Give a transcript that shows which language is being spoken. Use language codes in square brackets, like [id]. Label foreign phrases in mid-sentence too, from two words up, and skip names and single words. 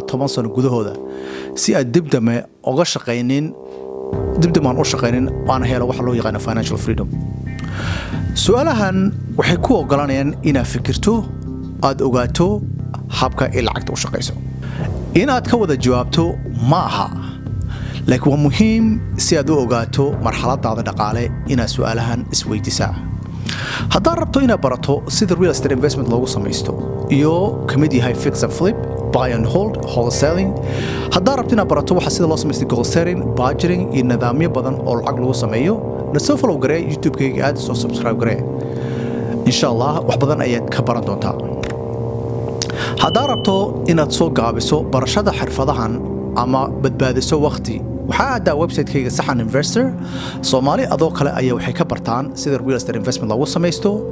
[so] 10 sano gudahooda si aad dibdame uga shaqaynin dibdamaan u shaqaynin waan helo waxa loo yaqaan [en] financial freedom [so] su'aalahan waxay ku oggolaanayaan inaad fikirto aad ogaato habka ay lacagta u shaqayso inaad ka wada jawaabto ma aha laakiin waa muhiim si aad u ogaato marxaladaada dhaqaale inaad su'aalahan isweydiisaa haddaad rabto inaad barato sida [en] real estate investment [so] loogu samaysto iyo ka mid yahay [en] fix and flip buy and hold wholesaling [so] haddaad rabto inaad barato waxa sida loo samaysto [en] goal setting budgeting [so] iyo nidaamyo badan oo lacag lagu sameeyo nasoo follow garee youtube-kayga aad soo subscribe garee [ar] insha allah [so] wax badan ayaad ka baran doontaa haddaad rabto inaad soo gaabiso barashada xirfadahan ama badbaadiso waqti waxaa aadaa website-kayga saxan investor soomaali adoo kale ayaa waxay ka bartaan sida [en] real estate investment [so] loogu samaysto